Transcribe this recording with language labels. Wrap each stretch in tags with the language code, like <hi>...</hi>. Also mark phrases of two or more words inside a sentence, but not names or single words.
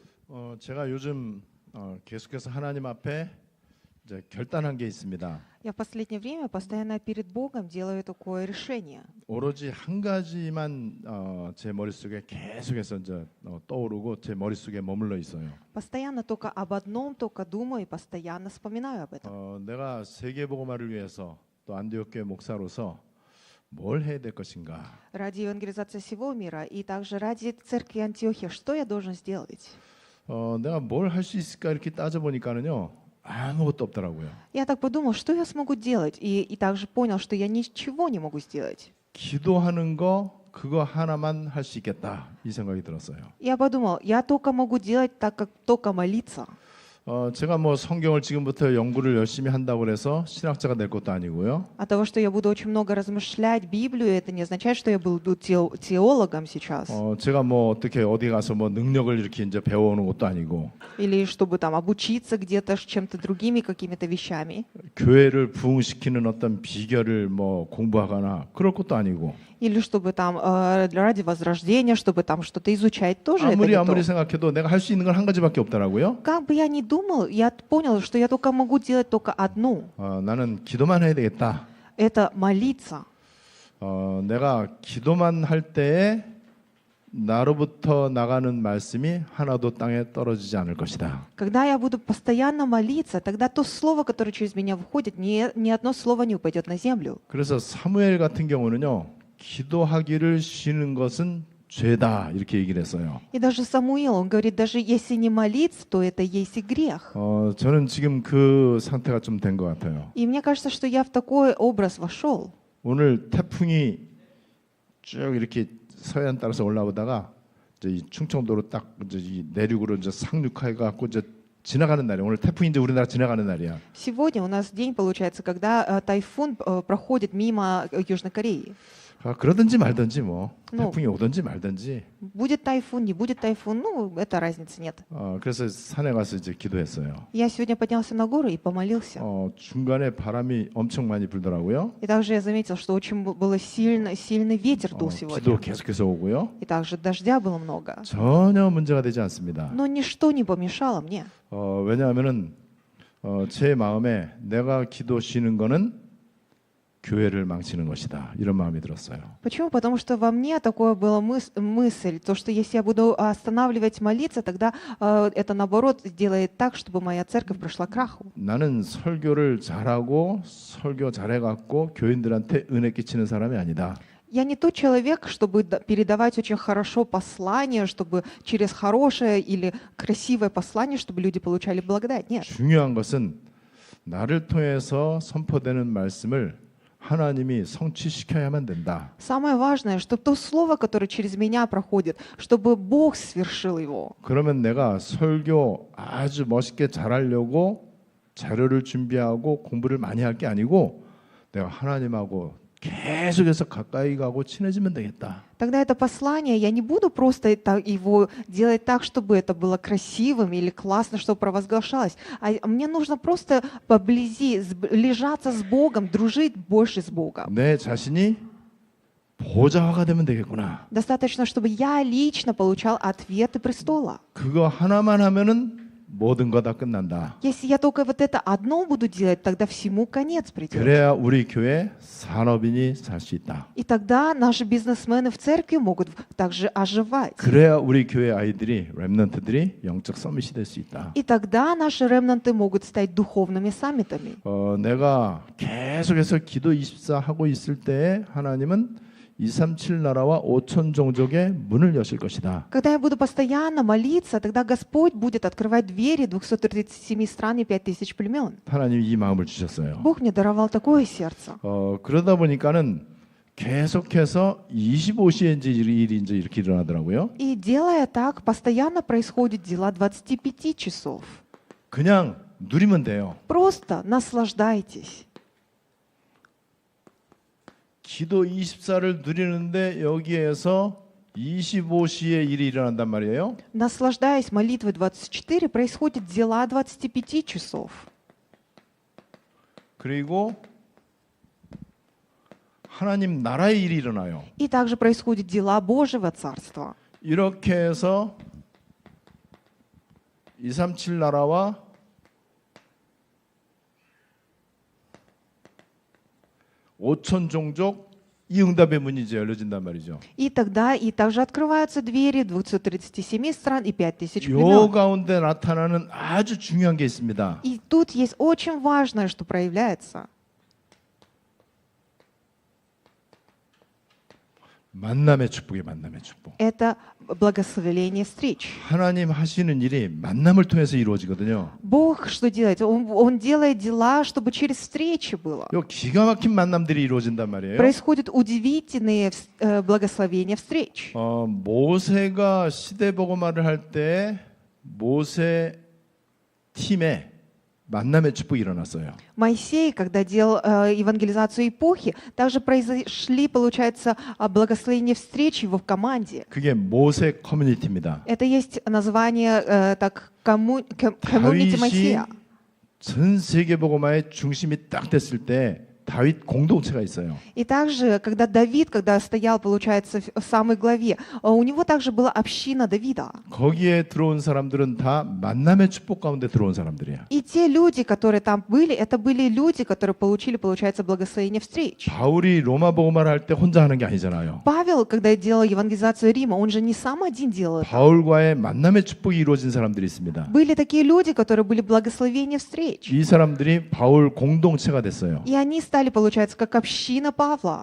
<ko>제가 요즘 계속해서 하나님 앞에 이제 결단한 게 있습니다.</ko> <ru>Я в последнее время постоянно перед Богом делаю такое решение.</ru> <ko>오로지 한 가지만 제 머릿속에 계속해서 이제 떠오르고 제 머릿속에 머물러 있어요.</ko> <ru>Постоянно только об одном, только думаю и постоянно вспоминаю об этом.</ru> <ko>내가 세계복음화를 위해서 또 안디옥교회 목사로서 뭘 해야 될 것인가?</ko> <ru>Ради евангелизации всего мира и также ради церкви Антиохия, что я должен сделать?</ru> <ko>내가 뭘 할 수 있을까 이렇게 따져보니까는요. 아무것도 없더라고요.</ko> <ru>Я так подумал, что я смогу делать, и также понял, что я ничего не могу сделать.</ru> <ko>기도하는 거 그거 하나만 할 수 있겠다 이 생각이 들었어요.</ko> <ru>Я подумал, я только могу делать так, как только молиться.</ru> <ko>제가 뭐 성경을 지금부터 연구를 열심히 한다고 해서 신학자가 될 것도 아니고요.</ko> <ru>От того, что я буду очень много размышлять Библию, это не означает, что я буду теологом сейчас.</ru> <ko>제가 뭐 어떻게 어디 가서 뭐 능력을 이렇게 이제 배워오는 것도 아니고.</ko> <ru>Или чтобы там обучиться где-то чем-то другими какими-то вещами.</ru> <ko>교회를 부흥시키는 어떤 비결을 뭐 공부하거나 그럴 것도 아니고.</ko> <ru>Или чтобы там ради возрождения, чтобы там что-то изучать, тоже это</ru> <ko>아무리</ko> <ru>не то.</ru> <ko>생각해도 내가 할 수 있는 건 한 가지밖에 없더라고요.</ko> <ru>Как бы я ни думал, я понял, что я только могу делать только одну.</ru> <ko>나는 기도만 해야 되겠다.</ko> <ru>Это молиться.</ru> <ko>내가 기도만 할 때에 나로부터 나가는 말씀이 하나도 땅에 떨어지지 않을 것이다.</ko> <ru>Когда я буду постоянно молиться, тогда то слово, которое через меня выходит, ни одно слово не упадет на землю.</ru> <ko>그래서 사무엘 같은 경우는요. 기도하기를 쉬는 것은 죄다 이렇게 얘기를 했어요.</ko> <ru>И даже Самуил, он говорит, даже если не молиться, то это есть и грех.</ru> <ko>저는 지금 그 상태가 좀 된 것 같아요.</ko> <ru>И мне кажется, что я в такой образ вошел.</ru> <ko>오늘 태풍이 쭉 이렇게 서해안 따라서 올라오다가 이제 이 충청도로 딱 이제 이 내륙으로 이제 상륙해 갖고 이제 지나가는 날이야. 오늘 태풍이 이제 우리나라 지나가는 날이야.</ko> <ru>Сегодня у нас день получается, когда тайфун проходит мимо Южной Кореи.</ru> <ko>그러든지 말든지 뭐</ko> <ru>Ну.</ru> <ko>태풍이 오든지 말든지.</ko> <ru>Будет тайфун, не будет тайфун, ну, это разницы нет.</ru> <ko>그래서 산에 가서 이제 기도했어요.</ko> <ru>Я сегодня поднялся на гору и помолился.</ru> <ko>중간에 바람이 엄청 많이 불더라고요.</ko> <ru>И также я заметил, что очень было сильный ветер дул</ru> <ko>기도</ko> <ru>сегодня.</ru> <ko>계속해서 오고요.</ko> <ru>И также дождя было много.</ru> <ko>전혀 문제가 되지 않습니다.</ko> <ru>Но ничто не помешало мне.</ru> <ko>왜냐하면은 제 마음에 내가 기도 쉬는 거는 교회를 망치는 것이다. 이런 마음이 들었어요.</ko> <ru>Почему? Потому что во мне такое была мысль, то, что если я буду останавливать молиться, тогда это наоборот сделает так, чтобы моя церковь пришла к краху.</ru> <ko>나는 설교를 잘하고 설교 잘해갖고 교인들한테 은혜 끼치는 사람이 아니다.</ko> <ru>Я не тот человек, чтобы передавать очень хорошо послание, чтобы через хорошее или красивое послание, чтобы люди получали благодать. Нет.</ru> <ko>중요한 것은 나를 통해서 선포되는 말씀을 하나님이 성취시켜야만 된다.</ko> <ru>Самое важное, чтобы то слово, которое через меня проходит, чтобы Бог свершил его.</ru> <ko>그러면 내가 설교 아주 멋있게 잘하려고 자료를 준비하고 공부를 많이 할 게 아니고 내가 하나님하고 계속해서 가까이 가고 친해지면 되겠다.</ko> <ru>Тогда это послание, я не буду просто его делать так, чтобы это было красивым или классно, чтобы провозглашалось, а мне нужно просто поблизи, лежаться с Богом, дружить больше с Богом.</ru> <ko>내 자신이 보좌가 되면 되겠구나.</ko> <ru>Достаточно, чтобы я лично получал ответы престола.</ru> <ko>그거 하나만 하면은 모든 거 다 끝난다.</ko> <ru>Если я только вот это одно буду делать, тогда всему конец придет.</ru> <ko>그래야 우리 교회 산업인이 살 수 있다.</ko> <ru>И тогда наши бизнесмены в церкви могут также оживать.</ru> <ko>그래야 우리 교회 아이들이 렘넌트들이 영적 서밋이 될 수 있다.</ko> <ru>И тогда наши ремнанты могут стать духовными саммитами.</ru> <ko>내가 계속해서 기도 24 하고 있을 때에 하나님은 237 나라와 5천 종족의 문을 여실 것이다.</ko> <ru>Когда я буду постоянно молиться, тогда Господь будет открывать двери 237 стран и 5000 племен.</ru> <ko>하나님이 이 마음을 주셨어요.</ko> <ru>Бог мне даровал такое сердце.</ru> <ko>그러다 보니까는 계속해서 25시에 이제 일이 이제 이렇게 일어나더라고요.</ko> <ru>И делая так, постоянно происходят дела 25 часов.</ru> <ko>그냥 누리면 돼요.</ko> <ru>Просто наслаждайтесь.</ru> <ko>기도 24를 누리는데 여기에서 25시에 일이 일어난단 말이에요.</ko> <ru>Наслаждаясь молитвой 24, происходят дела 25 часов.</ru> <ko>그리고 하나님 나라의 일이 일어나요.</ko> <ru>И также происходят дела Божьего Царства.</ru> <ko>이렇게 해서 237 나라와 (5천) 종족 이 응답의 문이 이제 열려진단 말이죠.</ko> <ru>И тогда и также открываются двери 237 стран и 5000</ru> <ko>요</ko> <ru>племен.</ru> <ko>가운데 나타나는 아주 중요한 게 있습니다.</ko> <ru>И тут есть очень важное, что проявляется.</ru> <ko>만남의 축복이 만남의 축복.</ko> <ru>Это благословение встреч.</ru> <ko>하나님 하시는 일이 만남을 통해서 이루어지거든요.</ko> <ru>Бог что делает? Он делает дела, чтобы через встречи было.</ru> <ko>요 기가 막힌 만남들이 이루어진단 말이에요.</ko> <ru>Происходят удивительные благословения встреч.</ru> <ko>모세가 시대 복음화를 할 때 모세 팀에 만남의 축복이 일어났어요.</ko> <ru>Моисей, когда делал евангелизацию эпохи, также произошли, получается, благословения встреч его в команде.</ru> <ko>그게 모세 커뮤니티입니다.</ko> <ru>Это есть название так комьюнити</ru> <ko>다윗이</ko> <ru>Моисея.</ru> <ko>전 세계 복음화의 중심이 딱 됐을 때 다윗 공동체가 있어요.</ko> <ru>И также, когда Давид, когда стоял, получается, в самой главе, у него также была община Давида.</ru> <ko>거기에 들어온 사람들은 다 만남의 축복 가운데 들어온 사람들이야.</ko> <ru>И те люди, которые там были, это были люди, которые получили, получается, благословение встреч.</ru> <ko>바울이 로마 복음화를 할 때 혼자 하는 게 아니잖아요.</ko> <ru>Павел, когда делал евангелизацию Рима, он же не сам один делал это.</ru> <ko>바울과의 만남의 축복이 이루어진 사람들이 있습니다.</ko> <ru>Были такие люди, которые были благословения встреч.</ru> <ko>이 사람들이 바울 공동체가 됐어요.</ko> <ru>И они стали, получается, как община Павла.</ru>